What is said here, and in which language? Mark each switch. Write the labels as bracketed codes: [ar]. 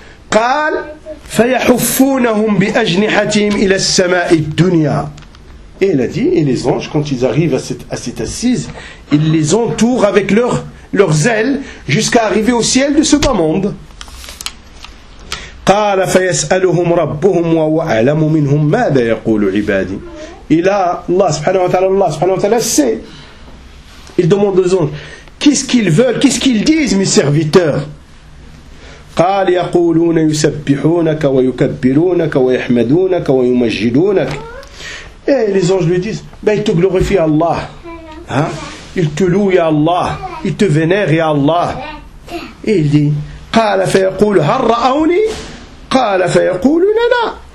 [ar] Qal fayahuffunahum bi ajnihatim ila samai dunya. [fr] Et il a dit, et les anges, quand ils arrivent à cette assise, ils les entourent avec leurs ailes jusqu'à arriver au ciel de ce bas monde. [ar] قال فيسألهم ربهم وهو أعلم منهم ماذا يقول عبادي. [fr] Et là, Allah subhanahu wa ta'ala sait. Il demande aux anges, qu'est-ce qu'ils veulent, qu'est-ce qu'ils disent, mes serviteurs? [ar] قال يقولون يسبحونك ويكبرونك ويحمدونك ويمجدونك. [fr] Et les anges lui disent, ben ils te glorifient Allah. Hein? Ils te louent ya Allah. Ils te vénèrent ya Allah. Et il dit, [ar] قال فيقول هل رأوني قال فيقول لا.